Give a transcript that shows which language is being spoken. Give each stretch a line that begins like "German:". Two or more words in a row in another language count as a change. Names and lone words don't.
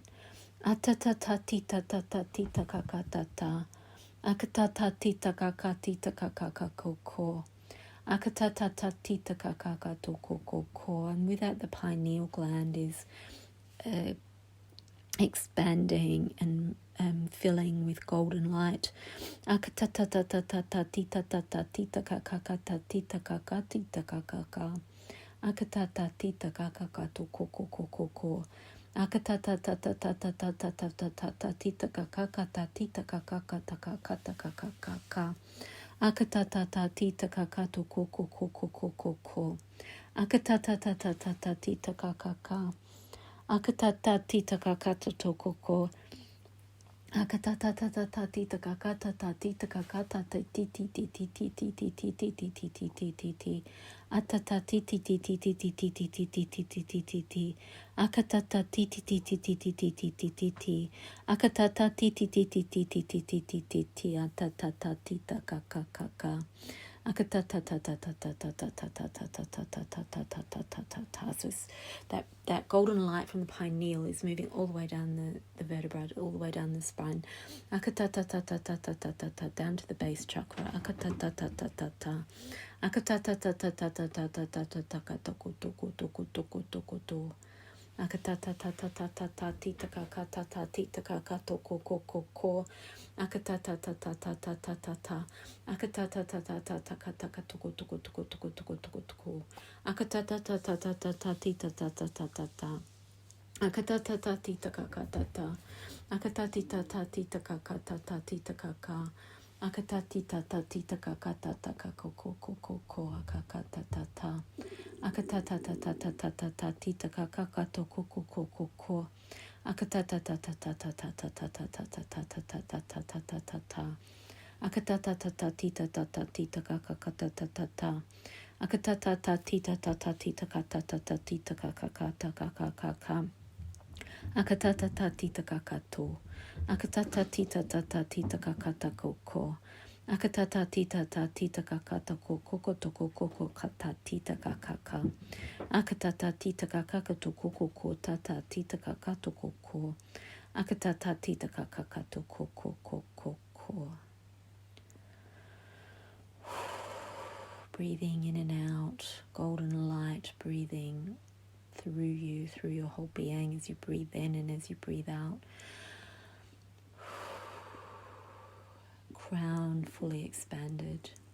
English: Atata tita tata tita kaka tata akatata tita kaka tita kaka koko akatata tita kaka toko koko. And with that, the pineal gland is expanding and filling with golden light. Akatata tata tita tata tita kaka tita kaka tita kaka akatata tita kaka toko koko akatata tata tata tata tata tita kaka tita kaka kaka akatata tita kaka toko koko akatata tata tita kaka akatata tita kaka toko koko akatata tata tita kaka tata tita kaka tata ti atata ti akatata ti akatata ti atata tita kaka So that golden light from the pineal is moving all the way down the vertebra, all the way down the spine, down to the base chakra. Akatata tata tata ta tita kaka ta tita kaka to ko ko ko ko akatata tata tata tata ta akatata tata tata kata to ko to ko to ko to ko to ko to ko to ko akatata tata tata tita tata tata ta akatata tata tita kaka tata akatati tata tita kaka tata tita kaka akatati tata tita kaka tata kaka ko ko ko ko akakata tata akatata tata tata tata tita kaka to ko ko ko ko ko akatata tata tata tata tata tata tata tata tata tata akatata tata tita tata tita kaka tata tata akatata tata tita tata tita kata tata tita kaka kaka kaka akatata tata tita kaka to akatata tita tata tita kaka ko akatata tita tata tita kaka ko ko to ko ko kata tita kaka akatata tita kaka to ko ko tata tita kaka to ko akatata tita kaka to ko ko. Breathing in and out, golden light breathing through you, through your whole being as you breathe in and as you breathe out. Crown fully expanded.